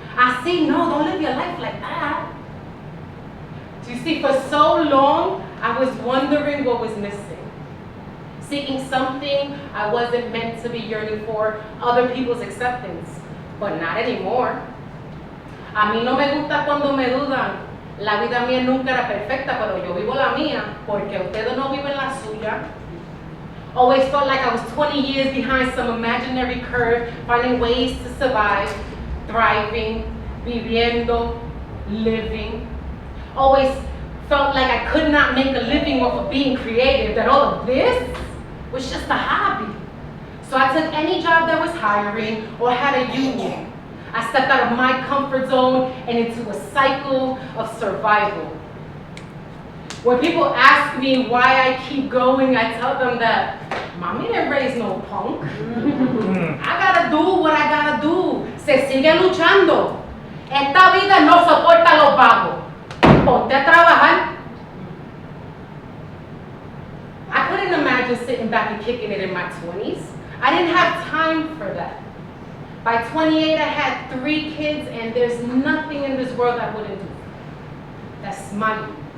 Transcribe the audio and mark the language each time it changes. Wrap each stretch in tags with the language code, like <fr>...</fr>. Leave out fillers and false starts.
<en>I see, no, don't live your life like that. You see, for so long, I was wondering what was missing. Seeking something I wasn't meant to be yearning for, other people's acceptance, but not anymore.</en> <es>A mí no me gusta cuando me dudan. La vida mía nunca era perfecta, pero yo vivo la mía, porque ustedes no viven la suya.</es> <en>Always felt like I was 20 years behind some imaginary curve, finding ways to survive. Thriving, viviendo, living. Always felt like I could not make a living off of being creative, that all of this was just a hobby. So I took any job that was hiring or had a union. I stepped out of my comfort zone and into a cycle of survival. When people ask me why I keep going, I tell them that Mommy didn't raise no punk. I gotta do what I gotta do.</en> <es>Se sigue luchando. Esta vida no soporta los vagos. Ponte a trabajar.</es> <en>I couldn't imagine sitting back and kicking it in my 20s. I didn't have time for that. By 28, I had 3 kids, and there's nothing in this world I wouldn't do. That's money.</en>